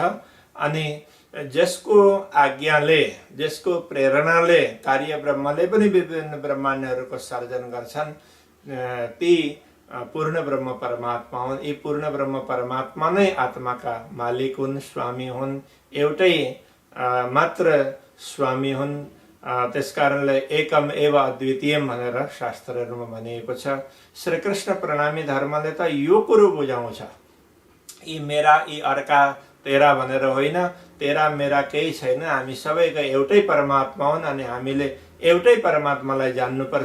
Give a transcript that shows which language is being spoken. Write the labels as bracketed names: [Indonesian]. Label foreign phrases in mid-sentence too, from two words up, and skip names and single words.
[Nepali] अनि जसको आज्ञाले, जसको प्रेरणाले कार्य ब्रह्मले पनि विभिन्न ब्रह्माण्डहरूको सर्जन गर्छन्, ती पूर्ण ब्रह्म परमात्मा हुन्। यी पूर्ण ब्रह्म परमात्मा नै आत्माका मालिक हुन्, स्वामी हुन्, एउटै मात्र स्वामी हुन्। त्यसकारणले [Sanskrit] एकम एव अद्वितीयम [Nepali] भनेर शास्त्रहरूमा भनिएको छ। श्रीकृष्ण प्रणामी धर्मले त यो कुरो बुझाउँछ, यी मेरा यी अर्का तेरा भनेर होइन, तेरा मेरा केही छैन, हामी सबैको एउटै परमात्मा हुन् अनि हामीले एउटै परमात्मालाई जान्नुपर्छ।